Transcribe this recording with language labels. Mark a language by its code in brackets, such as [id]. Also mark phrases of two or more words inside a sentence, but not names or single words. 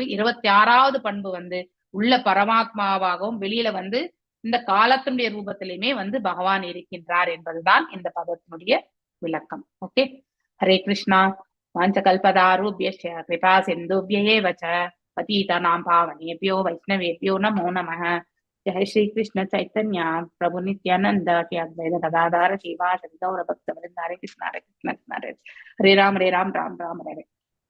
[ta] 26வது பண்பு வந்து உள்ள பரமாத்மாவாகவும் வெளியில வந்து இந்த காலத்தினுடைய ரூபத்திலுமே வந்து பகவான் இருக்கின்றார் என்பதுதான் இந்த பதத்தினுடைய விளக்கம். [sa] ओके, हरे कृष्ण. वाञ्छाकल्पतरुभ्यश्च कृपा सिन्धुभ्य एव च पतितानां पावनेभ्यो वैष्णवेभ्यो नमो नमः. जय श्री कृष्ण चैतन्य प्रभु नित्यानंद की अद्वैत गदाधर शिवा शक्ति और भक्त वृंद। हरे कृष्ण हरे कृष्ण हरे राम राम राम हरे